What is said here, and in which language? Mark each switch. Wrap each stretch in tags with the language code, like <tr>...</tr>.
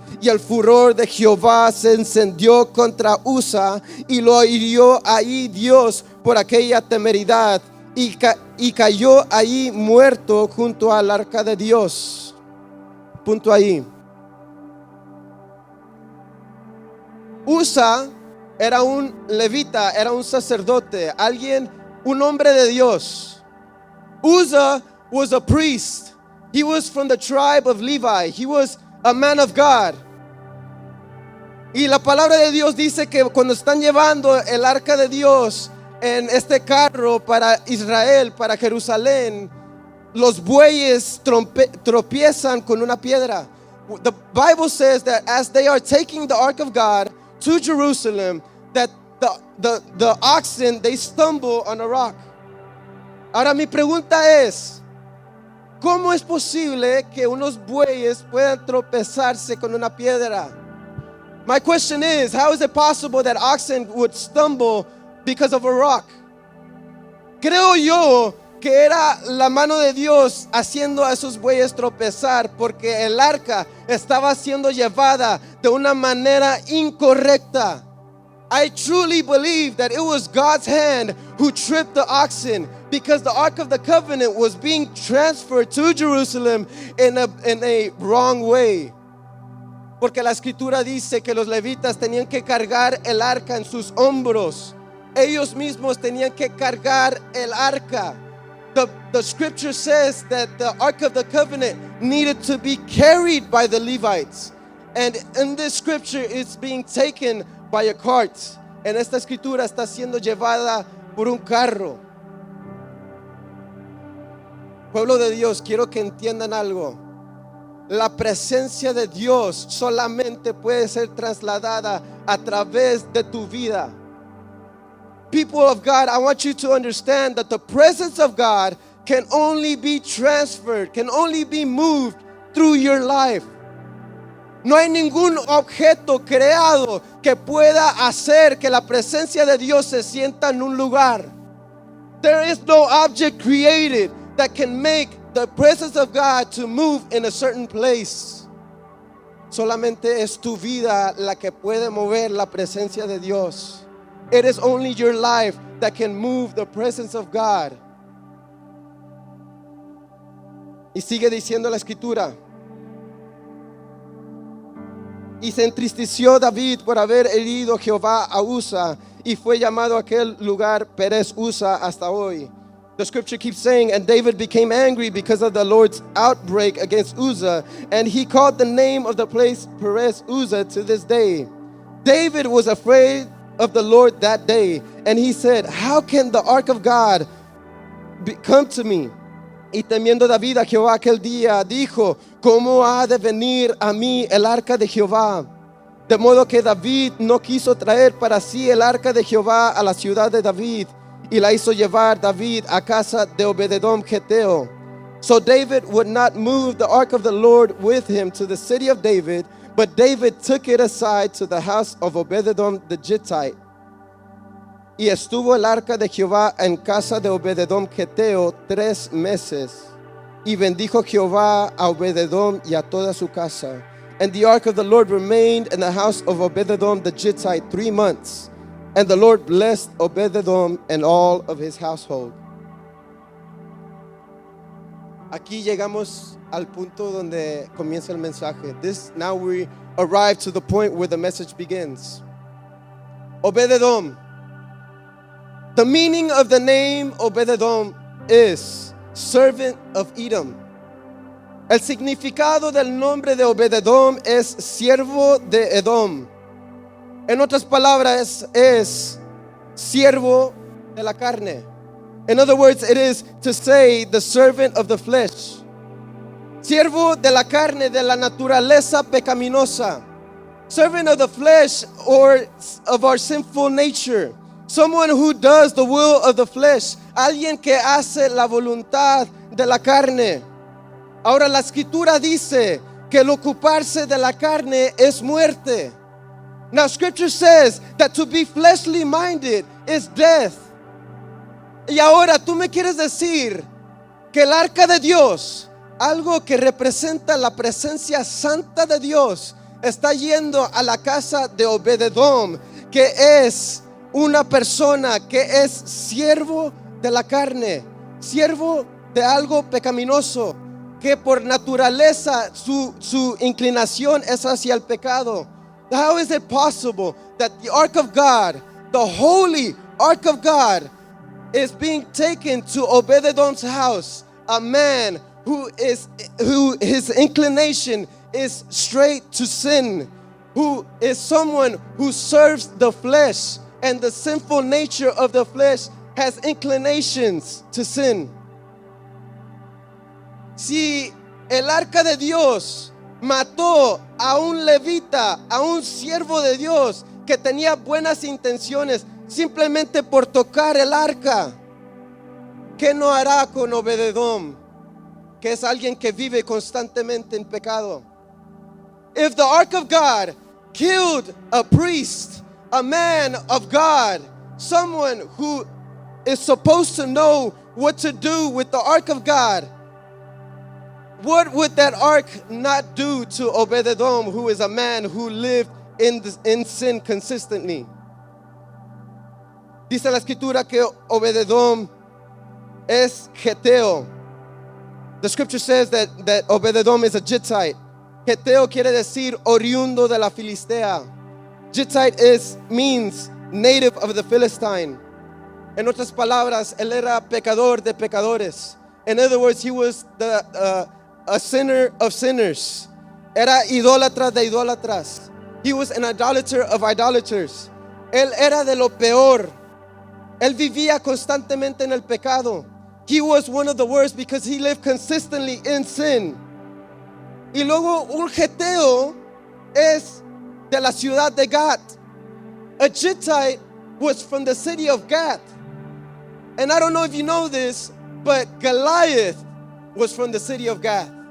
<es>Y el furor de Jehová se encendió contra Uzzah, y lo hirió ahí Dios por aquella temeridad, y cayó ahí muerto junto al arca de Dios. Punto ahí. Uzzah era un levita, era un sacerdote, un hombre de Dios.</es> <en>Uzzah was a priest. He was from the tribe of Levi. He was a man of God.</en> <es>Y la palabra de Dios dice que cuando están llevando el arca de Dios en este carro para Israel, para Jerusalén, los bueyes tropiezan con una piedra.</es> <en>The Bible says that as they are taking the ark of God to Jerusalem, that the oxen, they stumble on a rock.</en> <es>Ahora mi pregunta es, ¿cómo es posible que unos bueyes puedan tropezarse con una piedra?</es> <en>My question is, how is it possible that oxen would stumble because of a rock?</en> <es>Creo yo que era la mano de Dios haciendo a esos bueyes tropezar, porque el arca estaba siendo llevada de una manera incorrecta.</es> <en>I truly believe that it was God's hand who tripped the oxen, because the Ark of the Covenant was being transferred to Jerusalem in a wrong way.</en> <es>Porque la escritura dice que los levitas tenían que cargar el arca en sus hombros. Ellos mismos tenían que cargar el arca.</es> <en>The scripture says that the Ark of the Covenant needed to be carried by the Levites. And in this scripture, it's being taken by a cart.</en> <es>En esta escritura está siendo llevada por un carro. Pueblo de Dios, quiero que entiendan algo. La presencia de Dios solamente puede ser trasladada a través de tu vida.</es> <en>People of God, I want you to understand that the presence of God can only be transferred, can only be moved through your life.</en> <es>No hay ningún objeto creado que pueda hacer que la presencia de Dios se sienta en un lugar.</es> <en>There is no object created that can make the presence of God to move in a certain place.</en> <es>Solamente es tu vida la que puede mover la presencia de Dios.</es> <en>It is only your life that can move the presence of God.</en> <es>Y sigue diciendo la escritura. Y se entristeció David por haber herido Jehová a Usa, y fue llamado aquel lugar Perez Usa hasta hoy.</es> <en>The scripture keeps saying, and David became angry because of the Lord's outbreak against Uzzah, and he called the name of the place Perez Uzzah to this day. David was afraid of the Lord that day, and he said, how can the ark of God come to me?</en> <es>Y temiendo David a Jehová aquel día, dijo, ¿cómo ha de venir a mí el arca de Jehová? De modo que David no quiso traer para sí el arca de Jehová a la ciudad de David, y la hizo llevar David a casa de Obededom Geteo.</es> <en>So David would not move the ark of the Lord with him to the city of David, but David took it aside to the house of Obededom the Gittite.</en> <es>Y estuvo el arca de Jehová en casa de Obededom Geteo 3 meses. Y bendijo Jehová a Obededom y a toda su casa.</es> <en>And the ark of the Lord remained in the house of Obededom the Gittite 3 months. And the Lord blessed Obededom and all of his household.</en> <es>Aquí llegamos al punto donde comienza el mensaje.</es> <en>Now we arrive to the point where the message begins. Obededom. The meaning of the name Obededom is servant of Edom.</en> <es>El significado del nombre de Obededom es siervo de Edom. En otras palabras, es siervo de la carne.</es> <en>In other words, it is to say the servant of the flesh.</en> <es>Siervo de la carne, de la naturaleza pecaminosa.</es> <en>Servant of the flesh, or of our sinful nature. Someone who does the will of the flesh.</en> <es>Alguien que hace la voluntad de la carne. Ahora la escritura dice que el ocuparse de la carne es muerte.</es> <en>Now scripture says that to be fleshly minded is death.</en> <es>Y ahora tú me quieres decir que el arca de Dios, algo que representa la presencia santa de Dios, está yendo a la casa de Obededom, que es una persona que es siervo de la carne, siervo de algo pecaminoso, que por naturaleza su inclinación es hacia el pecado.</es> <en>How is it possible that the ark of God, the holy ark of God, is being taken to Obededom's house, a man who his inclination is straight to sin, who is someone who serves the flesh, and the sinful nature of the flesh has inclinations to sin?</en> <es>Si el arca de Dios mató a un levita, a un siervo de Dios que tenía buenas intenciones simplemente por tocar el arca, ¿qué no hará con Obededom, que es alguien que vive constantemente en pecado?</es> <en>If the ark of God killed a priest, a man of God, someone who is supposed to know what to do with the ark of God, what would that ark not do to Obededom, who is a man who lived in sin consistently?</en> <es>Dice la escritura que Obededom es Geteo.</es> <en>The scripture says that Obededom is a Gittite.</en> <es>Geteo quiere decir oriundo de la Filistea.</es> <en>Gittite means native of the Philistine.</en> <es>En otras palabras, él era pecador de pecadores.</es> <en>In other words, he was a sinner of sinners.</en> <es>Era idólatra de idólatras.</es> <en>He was an idolater of idolaters.</en> <es>Él era de lo peor. Él vivía constantemente en el pecado.</es> <en>He was one of the worst because he lived consistently in sin.</en> <es>Y luego un geteo es de la ciudad de Gath.</es> <en>A Gittite was from the city of Gath. And I don't know if you know this, but Goliath was from the city of Gath.</en>